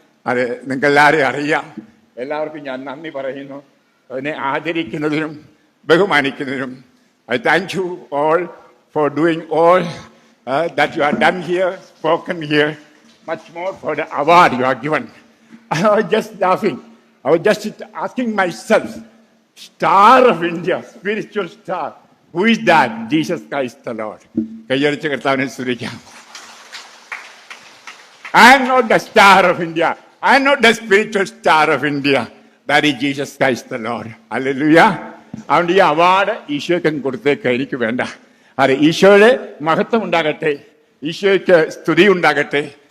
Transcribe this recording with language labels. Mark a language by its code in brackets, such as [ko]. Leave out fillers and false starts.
[ml] അത് നിങ്ങൾക്കെല്ലാവരെയും അറിയാം. എല്ലാവർക്കും ഞാൻ നന്ദി പറയുന്നു, അതിനെ ആദരിക്കുന്നതിനും ബഹുമാനിക്കുന്നതിനും. [en] I thank you all for doing all that you have done here, spoken here, much more for the award you are given. I was just laughing. I was just asking myself, Star of India, spiritual star, who is that? Jesus Christ the Lord. [ml] കയ്യടിച്ച് കർത്താവിനെ സ്തുതിക്കാം. [en] I am not the star of India. I am not the spiritual star of India. That is Jesus Christ the Lord. Hallelujah. [ml] അതുകൊണ്ട് ഈ award ഈശോയ്ക്ക് കൊടുത്തേക്ക് എനിക്ക് വേണ്ട. അത് ഈശോയുടെ മഹത്വം ഉണ്ടാകട്ടെ, ഈശോയ്ക്ക് സ്തുതി ഉണ്ടാകട്ടെ.